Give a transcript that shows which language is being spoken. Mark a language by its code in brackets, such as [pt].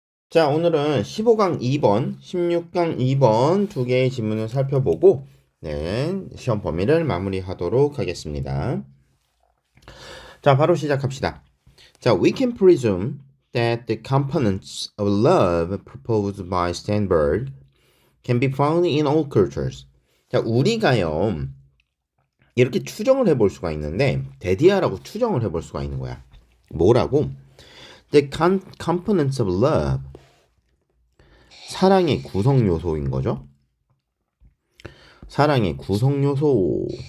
[ko] 자, 오늘은 15강 2번, 16강 2번 두 개의 지문을 살펴보고, 네, 시험 범위를 마무리하도록 하겠습니다. 자, 바로 시작합시다. [en] 자, we can presume that the components of love proposed by Sternberg can be found in all cultures. [ko] 자, 우리가요, 이렇게 추정을 해볼 수가 있는데, 데디아라고 추정을 해볼 수가 있는 거야. 뭐라고? [en] The components of love. [ko] 사랑의 구성 요소인 거죠. 사랑의 구성 요소.